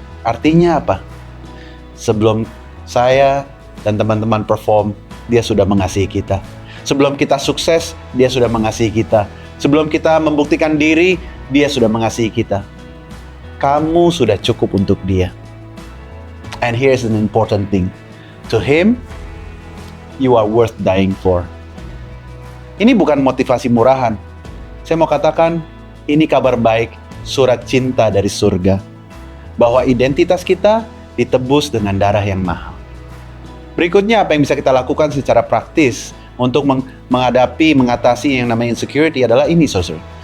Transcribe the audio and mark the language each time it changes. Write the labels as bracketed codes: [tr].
[id] Artinya apa? Sebelum saya dan teman-teman perform, dia sudah mengasihi kita. Sebelum kita sukses, dia sudah mengasihi kita. Sebelum kita membuktikan diri, dia sudah mengasihi kita. Kamu sudah cukup untuk dia. [en] And here's an important thing. To him, you are worth dying for. [id] Ini bukan motivasi murahan. Saya mau katakan, ini kabar baik, surat cinta dari surga. Bahwa identitas kita ditebus dengan darah yang mahal. Berikutnya apa yang bisa kita lakukan secara praktis untuk mengatasi yang namanya insecurity adalah ini, saudara.